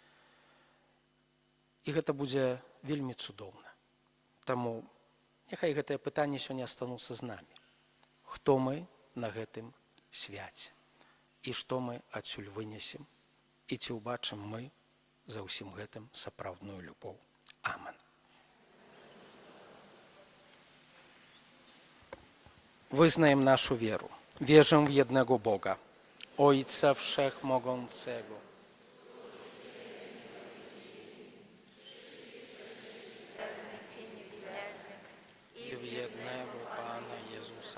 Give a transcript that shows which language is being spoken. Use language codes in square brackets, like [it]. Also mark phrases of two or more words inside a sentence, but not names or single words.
[be] І гэта будзе вельмі цудоўна. Таму няхай гэтае пытанне сёння астануцца з намі. Хто мы на гэтым свяце? І што мы адсюль вынесем? І ці ўбачым мы за ўсім гэтым сапраўдную любоў? Амен. [pl] Wyznajem naszą wierę. Wierzę w jednego Boga, Ojca Wszechmogącego, i w jednego Pana Jezusa